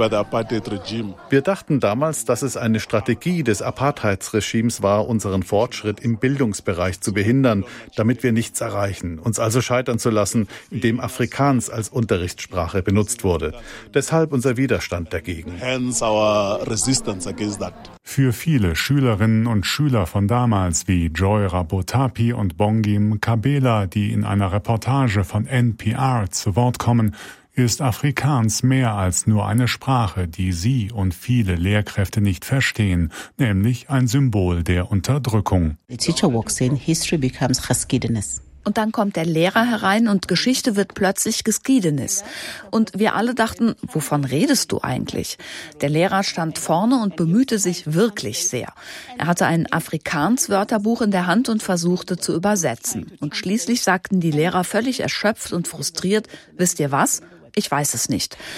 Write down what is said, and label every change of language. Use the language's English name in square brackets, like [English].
[German] Wir dachten damals, dass es eine Strategie des Apartheidsregimes war, unseren Fortschritt im Bildungsbereich zu behindern, damit wir nichts erreichen, uns also scheitern zu lassen, indem Afrikaans als Unterrichtssprache benutzt wurde. Deshalb unser Widerstand dagegen. [English] Hence our resistance against that. [German] Für viele Schülerinnen und Schüler von damals wie Joy Rabotapi und Bongim Kabela, die in einer Reportage von NPR zu Wort kommen, ist Afrikaans mehr als nur eine Sprache, die sie und viele Lehrkräfte nicht verstehen, nämlich ein Symbol der Unterdrückung. [English] The teacher walks in, history becomes geschiedenis. [German] Und dann kommt der Lehrer herein und Geschichte wird plötzlich geschiedenis. Und wir alle dachten, wovon redest du eigentlich? Der Lehrer stand vorne und bemühte sich wirklich sehr. Er hatte ein Afrikaans-Wörterbuch in der Hand und versuchte zu übersetzen. Und schließlich sagten die Lehrer völlig erschöpft und frustriert, wisst ihr was? Ich weiß es nicht.